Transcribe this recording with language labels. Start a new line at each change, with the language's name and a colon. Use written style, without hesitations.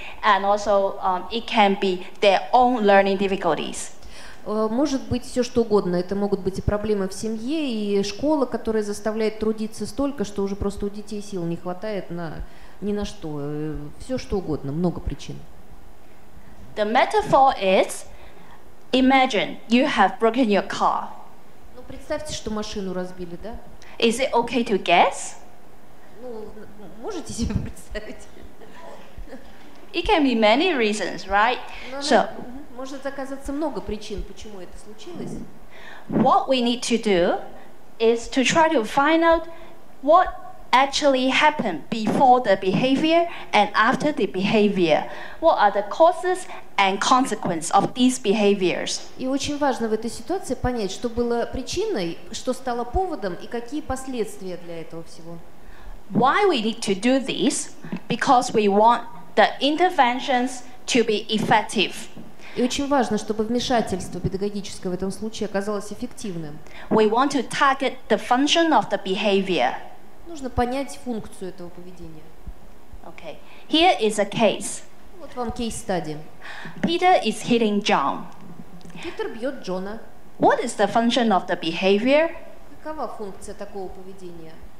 English: And also it can be their own learning difficulties.
Russian: Может быть все что угодно. Это могут быть и проблемы в семье, и школа, которая заставляет трудиться столько, что уже просто у детей сил не хватает ни на что. Все что угодно, много причин.
English: The metaphor is, imagine you have broken your car.
Russian: Ну, представьте, что машину разбили, да?
English: Is it okay to guess?
Russian: Ну, можете себе представить?
English: It can be many reasons, right?
Russian: Может оказаться много причин, почему это случилось.
English: What we need to do is to try to find out what actually happened before the behavior and after the behavior. What are the causes and consequences of these behaviors?
Russian: И очень важно в этой ситуации понять, что было причиной, что стало поводом и какие последствия для этого всего.
English: Why we need to do this? Because we want the interventions to be effective.
Russian: И очень важно, чтобы вмешательство педагогическое в этом случае оказалось эффективным.
English: We want to target the function of the behavior.
Russian: Нужно понять функцию этого поведения.
English: Okay. Here is a case.
Russian: Вот вам кейс-стади.
English: Peter is hitting John.
Russian: Питер бьет Джона.
English: What is the function of the behavior?
Russian: Какова функция такого поведения?